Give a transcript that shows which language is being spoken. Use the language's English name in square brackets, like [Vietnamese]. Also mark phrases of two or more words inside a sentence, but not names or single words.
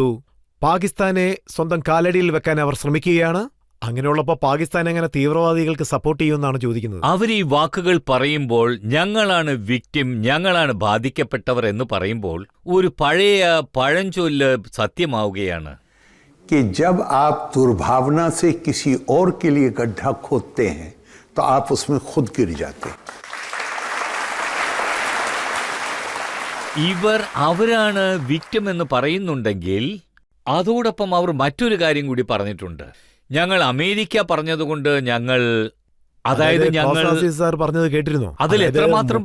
[Malayalam] പാകിസ്ഥാനെ സ്വന്തം കാലടിയിൽ വെക്കാൻ അവർ ശ്രമിക്കുകയാണ്. അങ്ങനെയുള്ളപ്പോൾ പാകിസ്ഥാൻ എങ്ങനെ തീവ്രവാദികൾക്ക് സപ്പോർട്ട് ചെയ്യുമെന്നാണ് ചോദിക്കുന്നത്. അവർ ഈ വാക്കുകൾ പറയുമ്പോൾ ഞങ്ങളാണ് വിക്ടിം, ഞങ്ങളാണ് ബാധിക്കപ്പെട്ടവർ എന്ന് പറയുമ്പോൾ ഒരു പഴയ പഴഞ്ചൊല്ല് സത്യമാവുകയാണ്. [Hindi] कि जब आप दुर्भावना से किसी और के लिए गड्ढा खोदते हैं तो आप उसमें खुद गिर जाते हैं. [Malayalam] അവരാണ് വിക്ടിം എന്ന് പറയുന്നുണ്ടെങ്കിൽ അതോടൊപ്പം അവർ മറ്റൊരു കാര്യം കൂടി പറഞ്ഞിട്ടുണ്ട്. ഞങ്ങൾ അമേരിക്ക പറഞ്ഞതുകൊണ്ട് ഞങ്ങൾ, അതായത് ഞങ്ങൾ സാർ പറഞ്ഞത് കേട്ടിരുന്നോ? അതിൽ എത്രമാത്രം